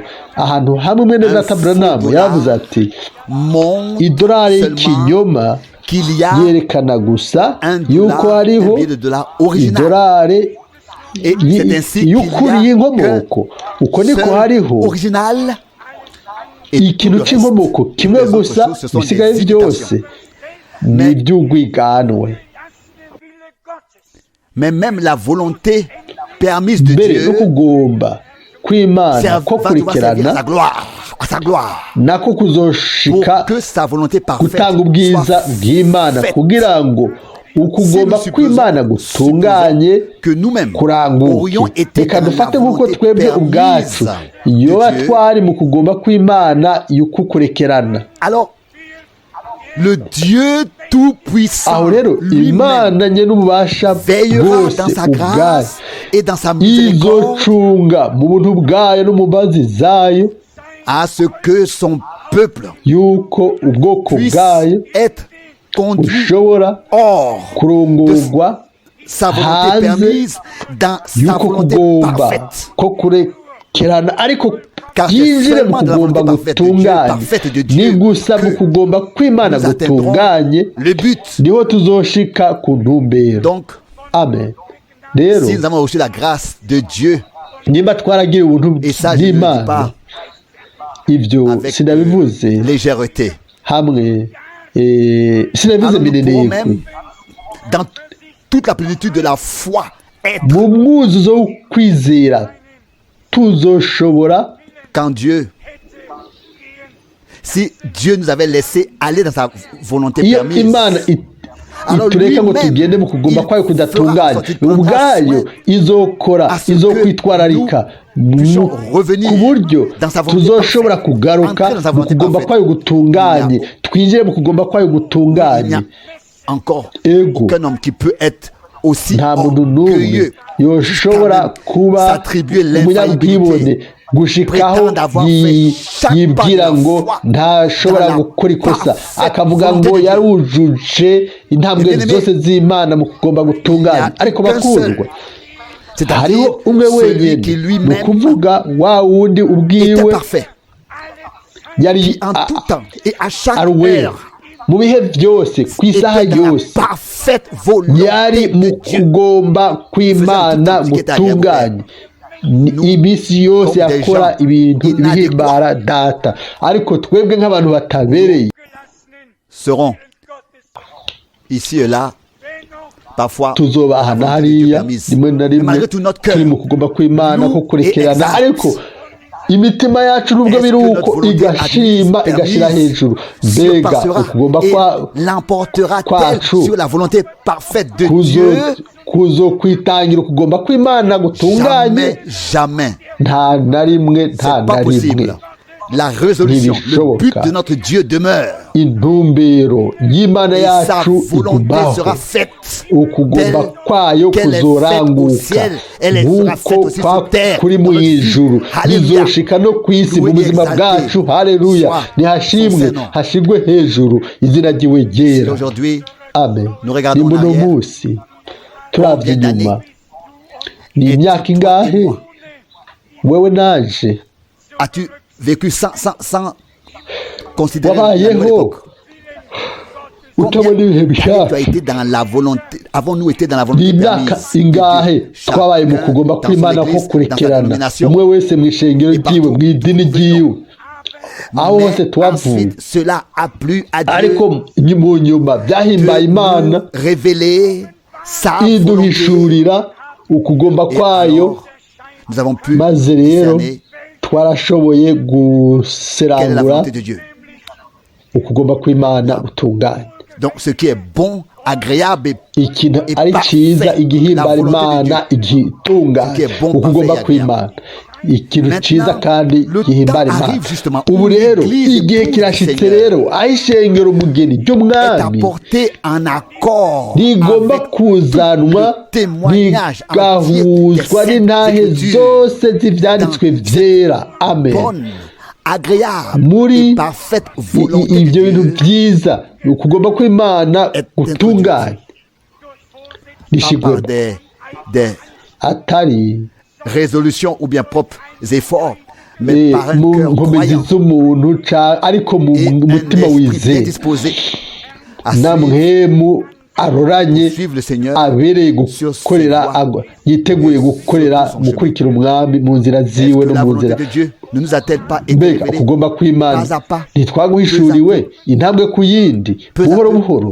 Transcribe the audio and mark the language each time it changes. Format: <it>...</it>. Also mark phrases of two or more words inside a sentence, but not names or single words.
<rn>Ahantu hamwe mwene data Branham yavuze ati idolari y'ikinyoma yerekana gusa yuko hariho idolari y'ukuri y'inkomoko. Uko niko hariho ikintu cy'inkomoko kimwe gusa, bisigaye byose ni iby'urwiganwe.</rn> <fr>Mais même la volonté permise de</fr> <rn>mbere</rn> <fr>Dieu</fr> <rn>no kugomba kw'Imana ko kurekerana</rn> <fr>à sa gloire,</fr> <rn>nako kuzoshika</rn> <fr>pour que sa volonté parfaite</fr> <rn>gutanga ubwiza</rn> <fr>soit</fr> <rn>bw'Imana,</rn> <fr>faite.</fr> <rn>kugira ngo ukugomba kw'Imana gutunganye</rn> <fr>que nous-mêmes</fr> <rn>kuranguke.</rn> <fr>aurions été</fr> <rn>Reka</rn> <fr>dans la</fr> <rn>dufate nk'uko</rn> <fr>volonté</fr> <rn>twebwe ubwacu</rn> <fr>permise</fr> <rn>iyo</rn> <fr>de Dieu.</fr> <rn>twari mu kugomba kw'Imana y'ukukurekerana.</rn> <fr>Alors le Dieu tout-puissant</fr> <rn>Aho rero</rn> <fr>lui-même</fr> <rn>Imana nye n'ububasha</rn> <fr>veillera</fr> <rn>bwose</rn> <fr>dans sa</fr> <rn>ubwayo</rn> <fr>grâce et dans sa miséricorde</fr> <rn>izocunga mu buntu bwayo no mu mbabazi zayo</rn> <fr>à ce que son peuple</fr> <rn>yuko ubwoko</rn> <fr>puisse</fr> <rn>bwayo</rn> <fr>être conduit</fr> <rn>bushobora</rn> <fr>hors</fr> <rn>kurongorwa</rn> <fr>sa volonté</fr> <rn>hanze</rn> <fr>permise dans sa</fr> <rn>yuko</rn> <fr>volonté</fr> <rn>kugomba</rn> <fr>parfaite.</fr> <rn>ko kurekerana ariko</rn> <fr>Car</fr> <rn>yinjire mu</rn> <fr>seulement dans la</fr> <rn>kugomba</rn> <fr>volonté parfaite de Dieu,</fr> <rn>gutunganye.</rn> <fr>parfaite de</fr> <rn>Ni</rn> <fr>Dieu,</fr> <rn>gusa mu</rn> <fr>que</fr> <rn>kugomba kw'Imana</rn> <fr>nous atteindrons</fr> <rn>gutunganye</rn> <fr>le but.</fr> <rn>niho tuzoshika ku ntumbero.</rn> <fr>Donc,</fr> <rn>Amen. Rero</rn> <fr>si nous avons reçu la grâce de Dieu,</fr> <rn>nimba twaragiye ubuntu</rn> <fr>et ça je ne le dis</fr> <rn>bw'Imana,</rn> <fr>pas</fr> <rn>ibyo</rn> <fr>avec</fr> <rn>sinabivuze</rn> <fr>légèreté,</fr> <rn>hamwe sinabivuze</rn> <fr>alors nous pourrons</fr> <rn>minenekwe,</rn> <fr>même, dans toute la plénitude de la foi, être</fr> <rn>mu mwuzuzo wo kwizera tuzoshobora,</rn> <fr>quand Dieu, si Dieu nous avait laissé aller dans sa volonté</fr> <rn>iyo</rn> <fr>permise,</fr> <rn>Imana itureka ngo tugende mu kugomba kwayo kudatunganye, ubwayo izokora, izokwitwararika ku buryo tuzoshobora kugaruka mu kugomba kwayo gutunganye, twinjire mu kugomba kwayo</rn> <fr>il n'y</fr> <rn>gutunganye.</rn> <fr>a encore</fr> <rn>Ego</rn> <fr>aucun homme qui peut être aussi</fr> <rn>nta muntu n'umwe</rn> <fr>orgueilleux</fr> <rn>yoshobora kuba</rn> <fr>s'attribuer</fr> <rn>umunyabwibone</rn> <fr>l'infaillibilité,</fr> <rn>gushikaho</rn> <fr>prétend d'avoir fait chaque</fr> <rn>yibwira</rn> <fr>pas de la</fr> <rn>ngo</rn> <fr>foi</fr> <rn>ntashobora</rn> <fr>dans la</fr> <rn>gukora ikosa,</rn> <fr>parfaite</fr> <rn>akavuga</rn> <fr>volonté</fr> <rn>ngo</rn> <fr>de Dieu.</fr> <rn>yarujuje intambwe</rn> <fr>Et bien aimé,</fr> <rn>zose z'Imana mu kugomba gutunganya.</rn> <fr>il y a</fr> <rn>Ariko</rn> <fr>qu'un</fr> <rn>bakundwa,</rn> <fr>seul, c'est-à-dire</fr> <rn>hariho umwe</rn> <fr>celui</fr> <rn>wenyine,</rn> <fr>qui</fr> <rn>ni</rn> <fr>lui-même</fr> <rn>ukuvuga wa wundi</rn> <fr>était</fr> <rn>ubwiwe</rn> <fr>parfait,</fr> <rn>yari</rn> <fr>qui en tout temps et à chaque</fr> <rn>ari uwera</rn> <fr>heure</fr> <rn>mu bihe byose, ku isaha</rn> <fr>était dans la</fr> <rn>yose</rn> <fr>parfaite volonté</fr> <rn>yari mu</rn> <fr>de Dieu.</fr> <rn>kugomba kw'Imana gutunganye. Iminsi yose yakora ibintu bihimbara data, ariko twebwe nk'abantu batabereye</rn> <fr>Seront ici et là parfois</fr> <rn>tuzobahana hariya rimwe na rimwe turi mu kugomba kw'Imana ko kurekerana, ariko imitima yacu nubwo biri uko igashima igashyira hejuru. Mbega ukugomba kwacu kuzo kwitangira ukugomba kw'Imana gutunganye, nta na rimwe</rn> <fr>La résolution, le but de notre Dieu demeure.</fr> <rn>Intumbero y'Imana yacu igumaho, ukugomba kwayo kuzoranguka nk'uko kuri mu ijuru bizoshika no ku isi mu buzima bwacu. Haleluya, nihashimwe hashigwe hejuru izina ryiwe ryera. Amen. Ni muno munsi turavye inyuma, ni imyaka ingahe wewe naje</rn> <fr>as-tu vécu sans considérer</fr> <rn>wabayeho utabona ibihe bishaka</rn> <fr>avons-nous été dans la volonté</fr> <rn>ingahe twabaye mu kugomba kw'Imana ko kurekerana umwe wese mu ishengero ryiwe mu idini ryiwe aho hose twavuye ariko mu nyuma byahimbaye Imana iduhishurira ukugomba kwayo maze rero twarashoboye guserangura ukugomba kw'Imana utunganye.</rn> <fr>Donc ce qui est bon, agréable</fr> <rn>ikintu ari cyiza igihimbara Imana igitunganye ukugomba kw'Imana ikintu cyiza kandi gihimbara Imana. Ubu rero igihe kirashitse rero aho ishengero umugeni ry'umwami rigomba kuzanwa rigahuzwa n'intahe zose z'ibyanditswe byera. Amen. Muri ibyo bintu byiza ukugomba kw'Imana gutunganye rishigwemo atari</rn> <fr>résolution ou bien propres efforts, mais par un cœur croyant,</fr> <rn>ariko mu mutima wizeye namwemu aroranye abereye gukorera yiteguye gukurikira umwami mu nzira ziwe no mu nzira mbega kugomba kw'Imana ntitwaguhishuriwe intambwe ku yindi buhoro buhoro.</rn>